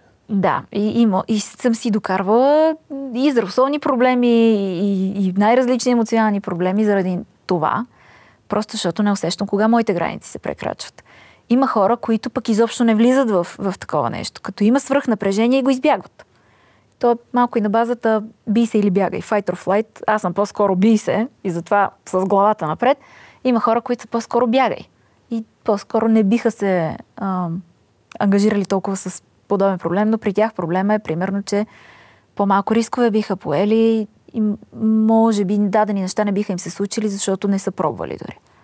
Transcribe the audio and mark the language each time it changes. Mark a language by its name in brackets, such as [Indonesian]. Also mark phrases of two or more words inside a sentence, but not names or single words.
[Bulgarian] Да, и съм си докарвала и здравословни проблеми, и най-различни емоционални проблеми заради това, просто защото не усещам кога моите граници се прекрачват. Има хора, които пък изобщо не влизат в такова нещо. Като има свръхнапрежение, го избягват. То е малко и на базата бий се или бягай, [English] fight or flight. [Bulgarian] Аз съм по-скоро бий се и затова с главата напред. Има хора, които са по-скоро бягай. И по-скоро не биха се ангажирали толкова с подобен проблем, но при тях проблема е примерно, че по-малко рискове биха поели и може би дадени неща не биха им се случили, защото не са пробвали дори.